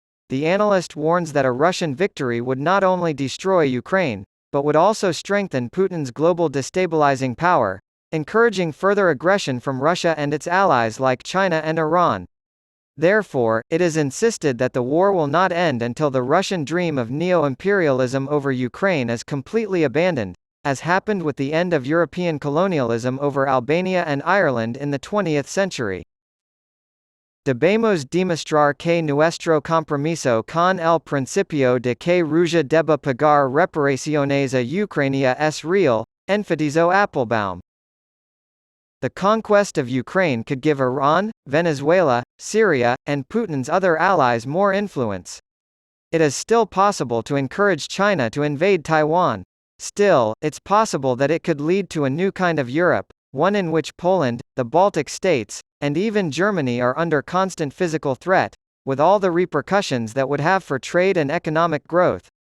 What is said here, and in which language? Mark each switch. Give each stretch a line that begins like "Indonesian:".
English: The analyst warns that a Russian victory would not only destroy Ukraine, but would also strengthen Putin's global destabilizing power, encouraging further aggression from Russia and its allies like China and Iran. Therefore, it is insisted that the war will not end until the Russian dream of neo-imperialism over Ukraine is completely abandoned, as happened with the end of European colonialism over Albania and Ireland in the 20th century.
Spanish: Debemos demostrar que nuestro compromiso con el principio de que Rusia deba pagar reparaciones a Ucrania es real, enfatizó Applebaum.
English: The conquest of Ukraine could give Iran, Venezuela, Syria, and Putin's other allies more influence. It is still possible to encourage China to invade Taiwan. Still, it's possible that it could lead to a new kind of Europe, one in which Poland, the Baltic states, and even Germany are under constant physical threat, with all the repercussions that would have for trade and economic growth.